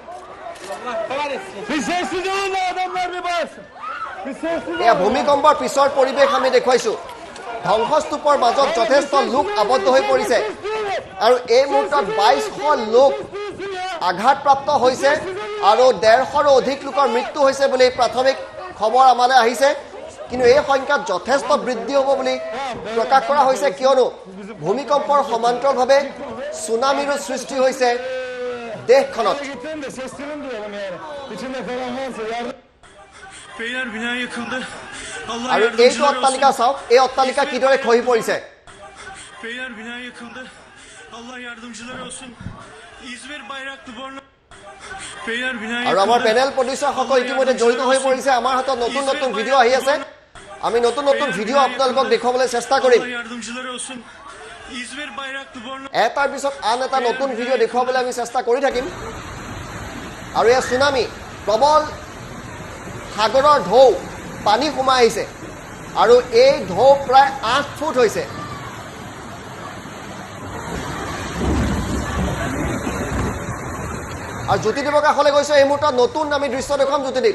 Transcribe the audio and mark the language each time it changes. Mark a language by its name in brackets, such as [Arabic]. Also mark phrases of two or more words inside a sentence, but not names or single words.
[Assamese] এয়া ভূমিকম্পৰ পিছৰ পৰিৱেশ আমি দেখুৱাইছোঁ ধ্বংসস্তূপৰ মাজত যথেষ্ট লোক আবদ্ধ হৈ পৰিছে আৰু এই মুহূৰ্তত 2200 লোক আঘাতপ্ৰাপ্ত হৈছে আৰু 150ৰো অধিক লোকৰ মৃত্যু হৈছে বুলি প্ৰাথমিক খবৰ আমালৈ আহিছে কিন্তু এই সংখ্যাত যথেষ্ট বৃদ্ধি হ'ব বুলি প্ৰকাশ কৰা হৈছে কিয়নো ভূমিকম্পৰ সমান্তৰালভাৱে সুনামিৰো সৃষ্টি হৈছে দেশখনত [Turkish] Beyler bina yıkıldı. Allah [Assamese] আৰু এইটো [Turkish] yardımcıları [Assamese] অট্টালিকা [Turkish] olsun. [Assamese] চাওক এই অট্টালিকা কিদৰে খহি পৰিছে [Turkish] Beyler bina yıkıldı. Allah yardımcıları olsun. İzmir Bayraklı Borna. Beyler bina [Assamese] আৰু আমাৰ [Turkish] yıkıldı. [Assamese] পেনেল প্ৰডিউচাৰসকল ইতিমধ্যে জড়িত হৈ পৰিছে আমাৰ হাতত নতুন নতুন ভিডিঅ' আহি আছে আমি নতুন নতুন ভিডিঅ' আপোনালোকক দেখুৱাবলৈ চেষ্টা কৰিম [Turkish] Allah yardımcıları olsun. İzmir Bayraklı Borna. [Assamese] এটাৰ পিছত আন এটা নতুন ভিডিঅ' দেখুৱাবলৈ আমি চেষ্টা কৰি থাকিম আৰু এয়া চুনামি প্ৰবল সাগৰৰ ঢৌ পানী সোমাই আহিছে আৰু এই ঢৌ প্ৰায় 8 ফুট হৈছে আৰু জ্যোতিদ্বীপৰ কাষলৈ গৈছোঁ এই মুহূৰ্তত নতুন আমি দৃশ্য দেখুৱাম জ্যোতিদ্বীপ